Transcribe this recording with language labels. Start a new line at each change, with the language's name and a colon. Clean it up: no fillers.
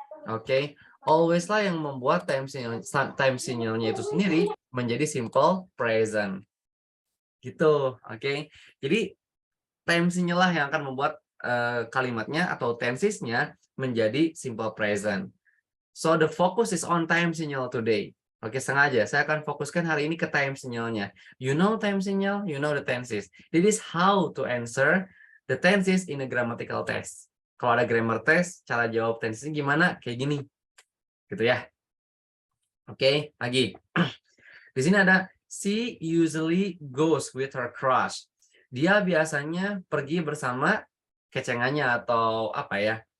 Indonesian: Oke. Always lah yang membuat time signal-nya itu sendiri menjadi simple present. Gitu. Oke. Jadi time signal lah yang akan membuat kalimatnya atau tensisnya menjadi simple present.
English: So the focus is on time signal today.
Indonesian: Oke, sengaja saya akan fokuskan hari ini ke time signalnya.
English: You know time signal, you know the tenses. This is how to answer the tenses in a grammatical test.
Indonesian: Kalau ada grammar test, cara jawab tensesnya gimana? Kayak gini. Gitu ya. Oke, lagi. Di sini ada
English: she usually goes with her crush.
Indonesian: Dia biasanya pergi bersama kecengannya atau apa ya?